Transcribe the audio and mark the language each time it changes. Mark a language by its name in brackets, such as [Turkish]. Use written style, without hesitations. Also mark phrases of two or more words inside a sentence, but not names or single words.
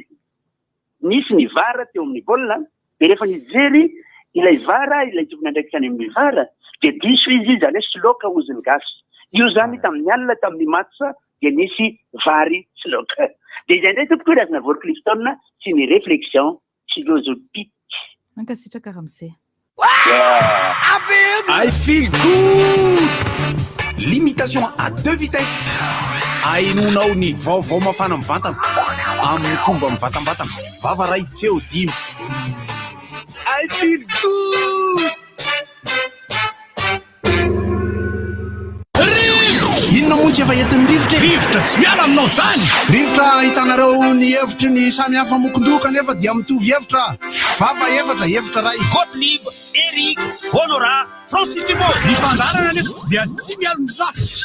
[Malagasy] Nisy ny vara teo amin'ny baolina, dia rehefa nijery ilay vara, ilay tompona ndraiky tany amin'ny vara, dia diso izy zany hoe sloka oziny gasy. Io zany tamin'ny alina tamin'ny matsa dia nisy vary sloka. Dia izay indray tompoko hoe razana vory Clifton sy ny [French] réflexion philosophique. [Malagasy] Mankasitraka Ramsey. [English] I feel good! [French] Limitation à 2 vitesses. [Malagasy] Ainonao ny vaovao mafana mivantana amin'ny fomba mivatambatana. Vavaray feo dimy. [English] I feel good! [Malagasy] efa entin'ny rivotra tsy miala aminao zany rivotra hitanareo ny hevitry ny samy hafa mokondoka nefa dia mitovy hevitra vafa hevitra ray Goth, Eric, Honorat, Francis Thibault mifandarana nefa dia tsy miala mitsafy